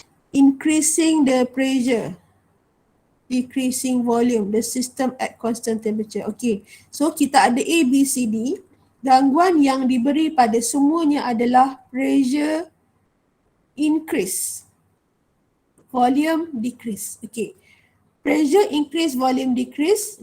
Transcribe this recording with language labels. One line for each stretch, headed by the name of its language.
English: Increasing the pressure, decreasing volume, the system at constant temperature.
Malay: Okay, so kita ada A, B, C, D. Gangguan yang diberi pada semuanya adalah
English: pressure increase, volume decrease. Okay, pressure increase, volume decrease.